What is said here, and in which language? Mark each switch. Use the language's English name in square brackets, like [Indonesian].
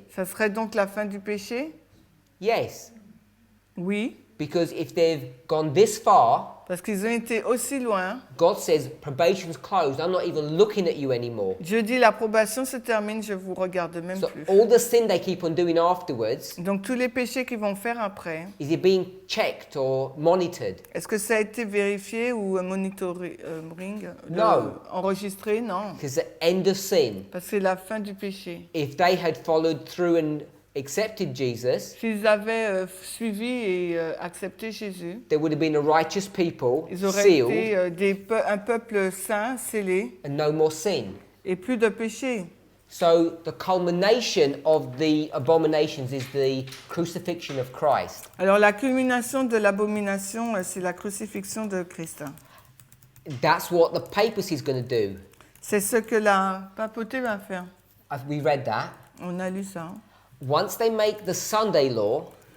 [French] ça serait donc la fin du péché? [English] Yes. [French] Oui. [English] Because if they've gone this far, [French] Parce qu'ils ont été aussi loin. [English] God says, probation's closed. I'm not even looking at you anymore. [French] Dieu dit, l'approbation se termine, je vous regarde même [English] So [French] plus. [English] all the sin they keep on doing afterwards, [French] Donc tous les péchés qu'ils vont faire après, [English] is it being checked or monitored? [French] est-ce que ça a été vérifié ou monitoring, [English] No. [French] enregistré? Non. [English] Because the end of sin. [French] Parce que c'est la fin du péché. [English] If they had followed through and accepted Jesus, [French] S'ils avaient suivi et accepté Jésus, [English] there would have been a righteous people, [French] ils auraient [English] sealed, [French] été un peuple saint, scellé, [English] and no more sin. [French] et plus de péché. [English] So the culmination of the abominations is the crucifixion of Christ. [French] Alors la culmination de l'abomination, c'est la crucifixion de Christ. [English] That's what the papacy is going to do. [French] C'est ce que la papauté va faire. [English] We read that. [French] On a lu ça. [English] Once they make the Sunday law,